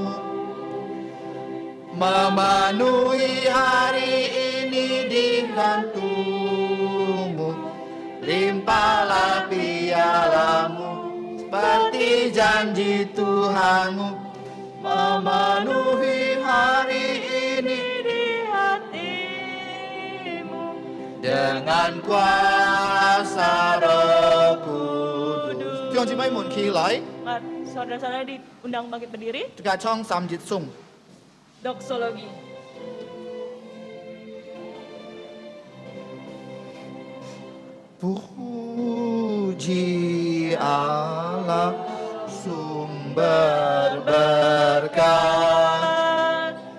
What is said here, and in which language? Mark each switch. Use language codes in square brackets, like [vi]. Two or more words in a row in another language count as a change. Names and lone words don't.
[id] Memenuhi hari ini di jantungmu, limpahlah pialamu seperti janji Tuhanmu. Memenuhi hari ini di hatimu dengan kuasa Roh Kudus. [hak] 弟兄姊妹們企來， [id] Saudara-saudara diundang bangkit berdiri. [hak] 這個係唱三節頌。 [id] Doksologi. Puji Allah sumber berkat,